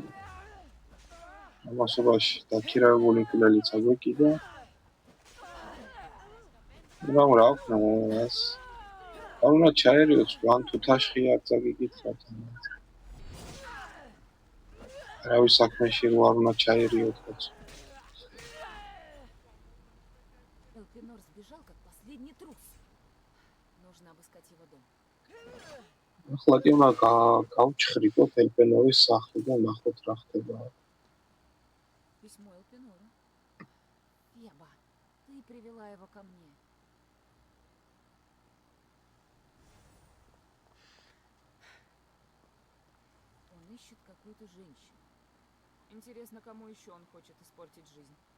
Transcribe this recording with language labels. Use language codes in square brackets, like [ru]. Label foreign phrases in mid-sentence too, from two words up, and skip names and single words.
[ka] ამასობაში დაქირავებული მკვლელიც აგვეკიდა. მაგრამ რა ვქნა მას? არ უნდა ჩაერიოთ, ან თუ თაშხი არ წაგიკითხავთ. არავის საქმეში რო არ უნდა ჩაერიოთ, კაცო. [ru] Элпинор сбежал, как последний трус. Нужно обыскать его дом. [ka] ახლა კი უნდა გავჩხრიკოთ ელპენორის სახლი და ნახოთ რა ხდება. [ru] Письмо Элпинору. Феба, ты привела его ко мне. Он ищет какую-то женщину. Интересно, кому еще он хочет испортить жизнь.